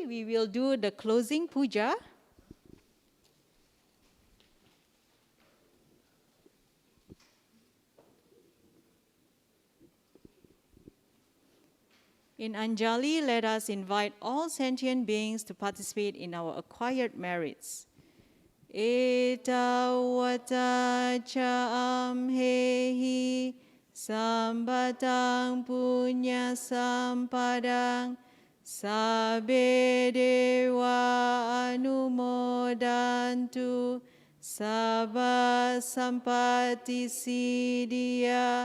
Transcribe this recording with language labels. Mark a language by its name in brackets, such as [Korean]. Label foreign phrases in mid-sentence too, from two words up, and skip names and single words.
[English] We will do the closing puja. In Anjali, let us invite all sentient beings to participate in our acquired merits. [Pali] Eta wata cha amhehi sambatang punya sampadang sabbe dewa anumodantu sabba sampati siddhya.